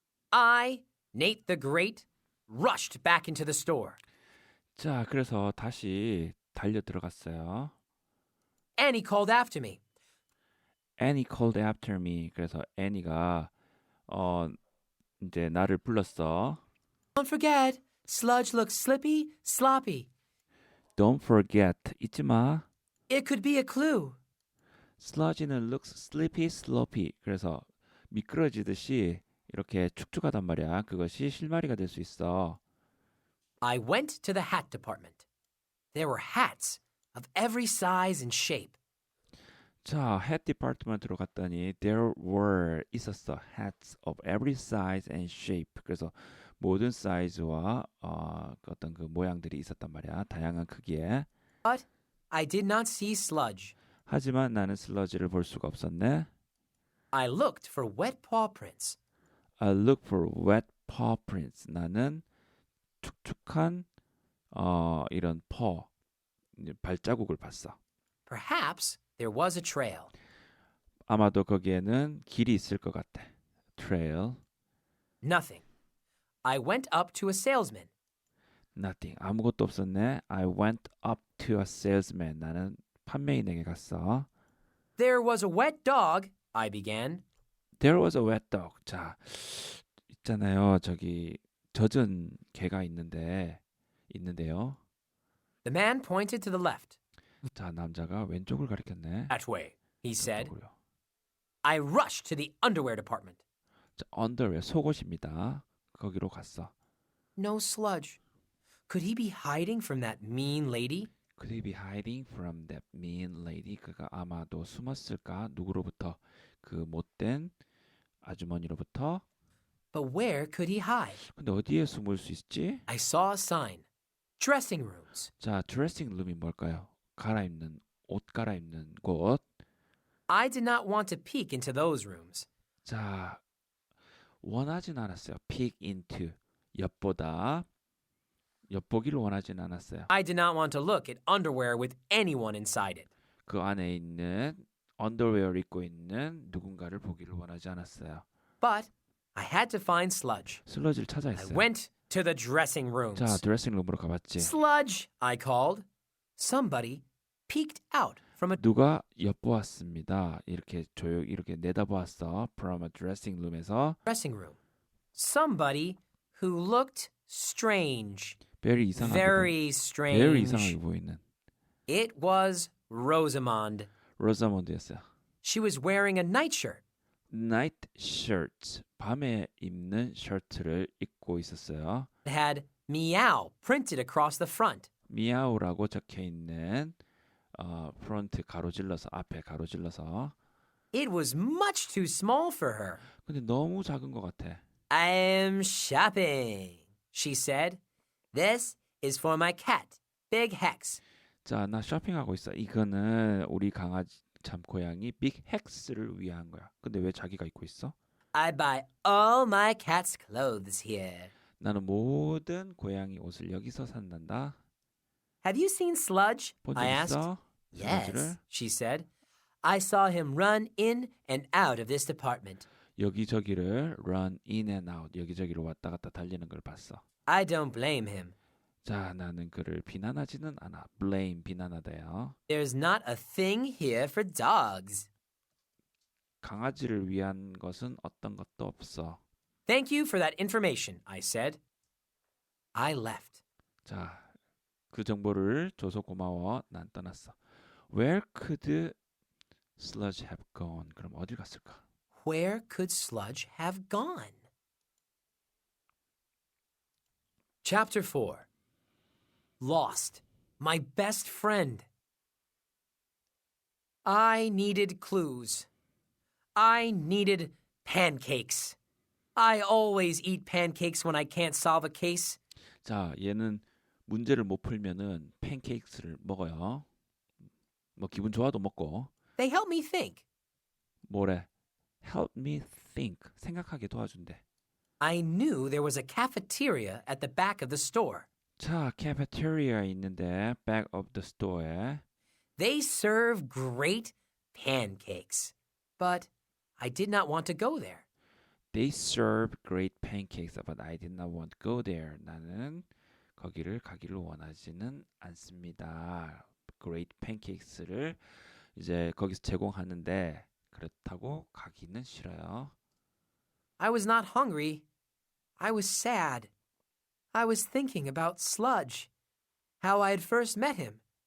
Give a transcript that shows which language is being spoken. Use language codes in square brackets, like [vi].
[en] I, Nate the Great, rushed back into the store. [ko] 자, 그래서 다시 달려 들어갔어요. [en] Annie called after me. Annie called after me. [ko] 그래서 Annie가 이제 나를 불렀어. [en] Don't forget, Sludge looks slippy, sloppy. Don't forget. [ko] 잊지 마. [en] It could be a clue. Sludge는 looks sleepy, sloppy. [ko] 그래서 미끄러지듯이 이렇게 축축하단 말이야. 그것이 실마리가 될 수 있어. [en] I went to the hat department. There were hats of every size and shape. [ko] 자, hat department로 갔더니 [en] there were [ko] 있었어. [en] hats of every size and shape. [ko] 그래서 모든 사이즈와 어떤 그 모양들이 있었단 말이야. 다양한 크기에. [en] But I did not see Sludge. [ko] 하지만 나는 슬러지를 볼 수가 없었네. [en] I looked for wet paw prints. I looked for wet paw prints. [ko] 나는 축축한 이런 발자국을 봤어. [en] Perhaps there was a trail. [ko] 아마도 거기에는 길이 있을 것 같아. [en] Trail. Nothing. I went up to a salesman. Nothing. [ko] 아무것도 없었네. [en] I went up to a salesman. [ko] 나는 판매인에게 갔어. [en] There was a wet dog, I began. There was a wet dog. [ko] 자, 있잖아요. 저기 젖은 개가 있는데요. [en] The man pointed to the left. [ko] 자, 남자가 왼쪽을 가리켰네. [en] That way, he said. [ko] 왼쪽으로요. [en] I rushed to the underwear department. [ko] 자, underwear 속옷입니다. 거기로 갔어. [en] No Sludge. Could he be hiding from that mean lady? Could he be hiding from that mean lady? [ko] 그가 아마도 숨었을까? 누구로부터? 그 못된 아주머니로부터? [en] But where could he hide? [ko] 근데 어디에 숨을 수 있지? [en] I saw a sign. Dressing rooms. [ko] 자, 드레싱 룸이 뭘까요? 옷 갈아입는 곳. [en] I did not want to peek into those rooms. [ko] 자, 원하진 않았어요. [en] peek into, [ko] 엿보다. 엿보기를 원하진 않았어요. [en] I did not want to look at underwear with anyone inside it. [ko] 그 안에 있는 언더웨어를 입고 있는 누군가를 보기를 원하지 않았어요. [en] But I had to find Sludge. [ko] 슬러지를 찾아 [en] I [ko] 했어요. [en] went to the dressing [ko] 자, [en] rooms. [ko] 드레싱룸으로 가봤지. [en] Sludge, I called. Somebody peeked out from a [ko] 누가 엿보았습니다. 이렇게 이렇게 내다보았어. [en] From a dressing room에서. dressing room. Somebody who looked strange. [ko] very 이상하게 [en] Very strange. [ko] 이상하게 보이는 [en] It was Rosamond. [ko] 로자몬드였어요. [en] She was wearing a nightshirt. [ko] night shirt, 밤에 입는 셔츠를 입고 있었어요. [en] It had meow printed across the front. [ko] 미아오라고 적혀 있는 프론트 가로질러서 앞에 가로질러서. [en] It was much too small for her. [ko] 근데 너무 작은 것 같아. [en] I'm shopping, she said. This is for my cat, Big Hex. [ko] 자, 나 쇼핑하고 있어. 이거는 우리 강아지 참 고양이 빅 헥스를 위한 거야. 근데 왜 자기가 입고 있어? [en] I buy all my cat's clothes here. [ko] 나는 모든 고양이 옷을 여기서 산단다. [en] Have you seen Sludge? [ko] 본 적 [en] I asked. [ko] 있어? [en] Yes, [ko] 슬러지를? [en] she said. I saw him run in and out of this department. [ko] 여기저기를 [en] run in and out, [ko] 여기저기로 왔다 갔다 달리는 걸 봤어. [en] I don't blame him. [ko] 자, 나는 그를 비난하지는 않아. blame, 비난하다요. [en] There's not a thing here for dogs. [ko] 강아지를 위한 것은 어떤 것도 없어. [en] Thank you for that information, I said. I left. [ko] 자, 그 정보를 줘서 고마워. 난 떠났어. [en] Where could Sludge have gone? [ko] 그럼 어딜 갔을까? [en] Where could Sludge have gone? Chapter 4. Lost. My best friend. I needed clues. I needed pancakes. I always eat pancakes when I can't solve a case. [ko] 자, 얘는 문제를 못 풀면은 팬케이크를 먹어요. 뭐 기분 좋아도 먹고. [en] They help me think. [ko] 뭐래? [en] Help me think. [ko] 생각하게 도와준대. [en] I knew there was a cafeteria at the back of the store. [ko] 자, cafeteria 있는데 [en] back of the store [ko] 에 [en] They serve great pancakes. But I did not want to go there. They serve great pancakes, but I did not want to go there. [ko] 나는 거기를 가기를 원하지는 않습니다. [en] Great pancakes [ko] 를 이제 거기서 제공하는데 그렇다고 가기는 싫어요. [en] I was not hungry. I was sad. I was thinking about Sludge, how I had first met him.